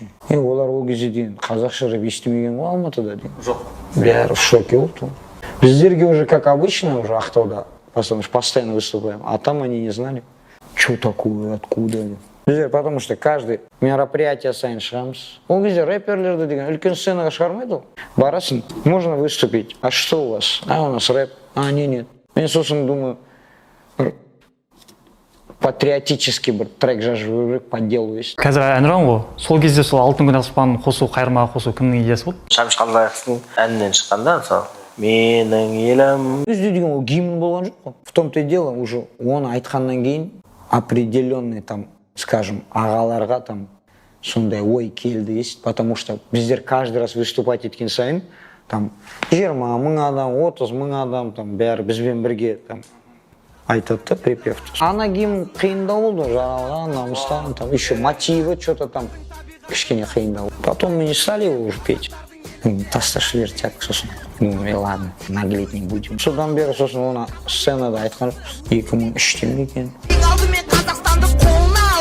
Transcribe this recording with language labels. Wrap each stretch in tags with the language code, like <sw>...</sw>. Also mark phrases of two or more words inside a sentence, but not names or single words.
<kk>Олар ол кезде дейін қазақша рэп естімеген ғой Алматыда дейін. Жоқ. Бәрі</kk> <ru>в шоке</ru> <kk>болды.</kk> <ru>Біздерге уже как обычно уже Ақтауда, потому что постоянно выступаем, а там они не знали, что такое, откуда. Біздер, потому что каждый мероприятие</ru> <kk>сайын шығамыз. Ол кезде рэперлерді деген үлкен сценаға шығармайды ғой. Барасың,</kk> <ru>можно выступить. А что у вас? А у нас рэп. А нет. Мен сосын думаю, патриотический бір трек жазып жүріп подделываюсь.</ru> <kk>Қазір әнұран ғой. Сол кезде сол алтын күн аспанын қосу, қайырмаға қосу кімнің идеясы болды? Шәмші Қалдаяқовтың әнінен шыққанда, мысалы, менің елім. Бізде деген ол гимн болған жоқ қой.</kk> <ru>В том-то и дело, уже</ru> <kk>оны айтқаннан кейін</kk> <ru>определенный там, скажем,</ru> <kk>ағаларға там сондай ой келді есть,</kk> <ru>потому что</ru> <kk>біздер</kk> <ru>каждый раз выступать</ru> <kk>еткен сайын там 20 мың адам, 30 мың адам там бәрі бізбен бірге там айтады да припевті. Ана гимн қиындау болды, жаралған, намыстан,</kk> <ru>там еще мотивы что-то там</ru> <kk>кішкене қиындау.</kk> <ru>Потом мы не стали его уже петь.</ru> <kk>Тасташ вертяк, сосын.</kk> <ru>Ну и ладно, наглеть не будем.</ru> <kk>Содан бері сосын оны сценада айтқан 2003-те екен.</kk>